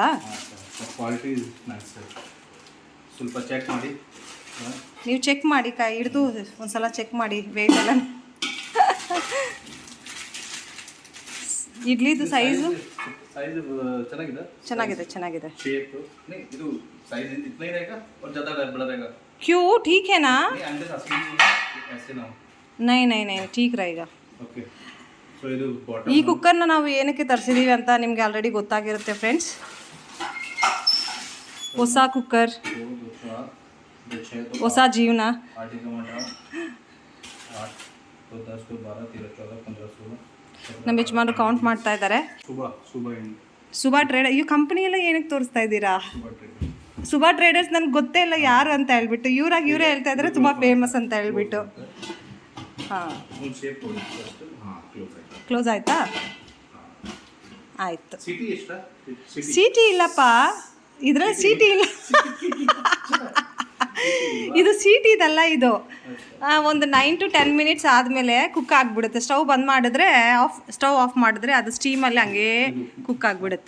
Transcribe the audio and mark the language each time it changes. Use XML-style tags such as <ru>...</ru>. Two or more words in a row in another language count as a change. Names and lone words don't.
<kn>ಕ್ವಾಲಿಟಿ ನೈಸ್. ಸ್ವಲ್ಪ ಚೆಕ್ ಮಾಡಿ. ನೀವು ಚೆಕ್ ಮಾಡಿ, ಕೈ ಹಿಡಿದು ಒಂದ್ಸಲ ಚೆಕ್ ಮಾಡಿ ವೆಯ್ಟ್ ಎಲ್ಲ. ಇಡ್ಲಿದು ಸೈಜು ಚೆನ್ನಾಗಿದೆ.</kn> <hi>शेप नहीं ಇದು साइज इतना ही रहेगा और ज्यादा बड़ा रहेगा. क्यों, ठीक है ना? अंदर ऐसे ना. नहीं ठीक रहेगा. ओके.</hi> <kn>ಸೊ ಇದು ಬಾಟಮ್. ಈ ಕುಕ್ಕರ್ನ ನಾವು ಏನಕ್ಕೆ ತರಿಸಿದೀವಿ ಅಂತ ನಿಮಗೆ ಆಲ್ರೆಡಿ ಗೊತ್ತಾಗಿರುತ್ತೆ ಫ್ರೆಂಡ್ಸ್. ಹೊಸ ಕುಕ್ಕರ್, ಹೊಸ ಜೀವನ.</kn> <hi>तो 10 को 12 13 14 15 16</hi> <kn>ನಮ್ಮ ಯಜಮಾನರು ಕೌಂಟ್ ಮಾಡ್ತಾ ಇದ್ದಾರೆ. सुबह ಸುಭಾ ಟ್ರೇಡರ್ ಈ ಕಂಪ್ನಿ ಎಲ್ಲ ಏನಕ್ಕೆ ತೋರಿಸ್ತಾ ಇದ್ದೀರಾ? सुबह ट्रेड ಸುಭಾ ಟ್ರೇಡರ್ಸ್ ನನಗೆ ಗೊತ್ತೇ ಇಲ್ಲ ಯಾರು ಅಂತ ಹೇಳ್ಬಿಟ್ಟು ಇವರೇ ಹೇಳ್ತಾ ಇದ್ದಾರೆ ತುಂಬ ಫೇಮಸ್ ಅಂತ ಹೇಳ್ಬಿಟ್ಟು. ಹಾಂ,</kn> <en>shape first</en> <hi>हां क्लोज ಆಯ್ತು.</hi> <kn>ಕ್ಲೋಸ್ ಆಯ್ತಾ? ಆಯಿತು. ಸಿಟಿ ಎಷ್ಟ? ಸಿಟಿ ಇಲ್ಲಪ್ಪ, ಇದರಲ್ಲಿ ಸಿಟಿ ಇಲ್ಲ. ಇದು ಸಿಟಿ ಇದಲ್ಲ, ಇದು ಒಂದು 9 to 10 ಮಿನಿಟ್ಸ್ ಆದಮೇಲೆ ಕುಕ್ ಆಗಿಬಿಡುತ್ತೆ. ಸ್ಟವ್ ಆಫ್ ಮಾಡಿದ್ರೆ ಅದು ಸ್ಟೀಮಲ್ಲಿ ಹಂಗೇ ಕುಕ್ ಆಗಿಬಿಡುತ್ತೆ.</kn>